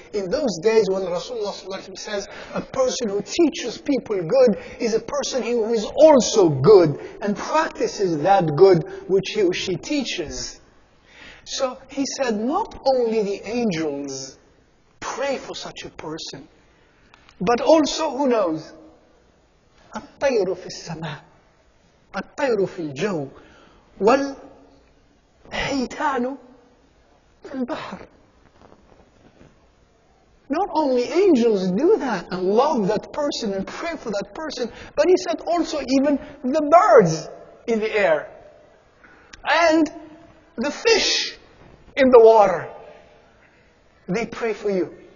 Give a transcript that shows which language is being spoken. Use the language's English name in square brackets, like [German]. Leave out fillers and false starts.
[English] In those days when Rasulullah says, a person who teaches people good is a person who is also good and practices that good which he or she teaches. So he said, not only the angels pray for such a person, but also, who knows? [Arabic] الطير في السماء الطير في الجو والحيتان في البحر. [English] Not only angels do that and love that person and pray for that person, but he said also even the birds in the air and the fish in the water, they pray for you.